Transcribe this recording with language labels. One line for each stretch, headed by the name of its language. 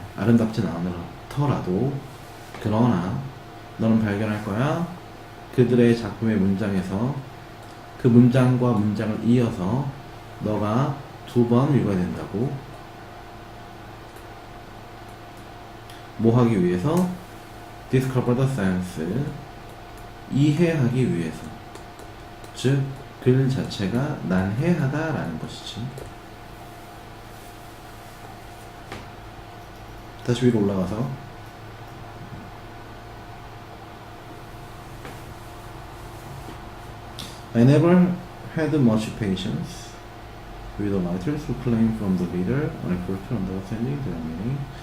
Korean: 아름답진 않더라도. 그러나 너는 발견할 거야. 그들의 작품의 문장에서 그 문장과 문장을 이어서 너가 2번 읽어야 된다고. 뭐 하기 위해서?
English: discover the sense,
Korean: 이해하기 위해서. 즉, 글 자체가 난해하다 라는 것이지. 다시 위로 올라가서
English: I never had much patience with the writers who claim from the reader an effort to understanding their meaning.